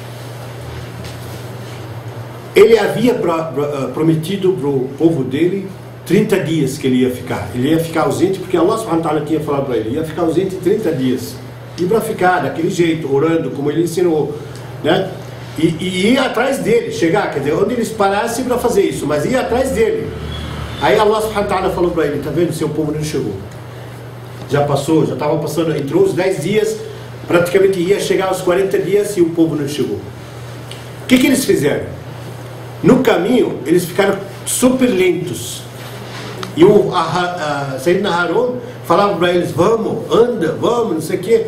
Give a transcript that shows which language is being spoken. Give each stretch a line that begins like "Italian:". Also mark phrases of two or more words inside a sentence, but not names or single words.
Portuguese: Ele havia prometido para o povo dele 30 dias que ele ia ficar. Ele ia ficar ausente, porque
Arabic: الله سبحانه وتعالى
Portuguese: tinha falado para ele, ia ficar ausente 30 dias. E para ficar daquele jeito, orando, como ele ensinou, né? E ia atrás dele, chegar, quer dizer, onde eles parassem para fazer isso, mas ia atrás dele. Aí
Arabic: الله سبحانه وتعالى
Portuguese: falou para ele, tá vendo, seu povo não chegou. Já passou, já estava passando, entrou os 10 dias, praticamente ia chegar aos 40 dias e o povo não chegou. O que eles fizeram? No caminho, eles ficaram super lentos. E o Sayyidina Harun falava para eles, vamos, anda, vamos, não sei o quê.